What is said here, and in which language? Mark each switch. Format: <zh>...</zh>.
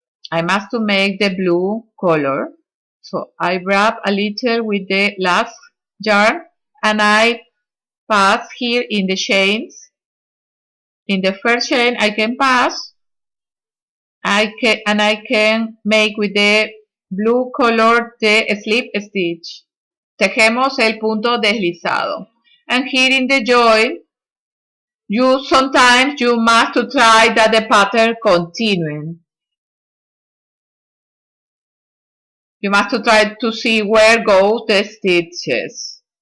<en>I must to make the blue color. So I wrap a little with the last yarn, and I pass here in the chains. In the first chain I can pass. I can make with the blue color de slip stitch.</en> <es>Tejemos el punto deslizado.</es> <en>And here in the join, sometimes you must try that the pattern continuing. You must try to see where goes the stitches.</en>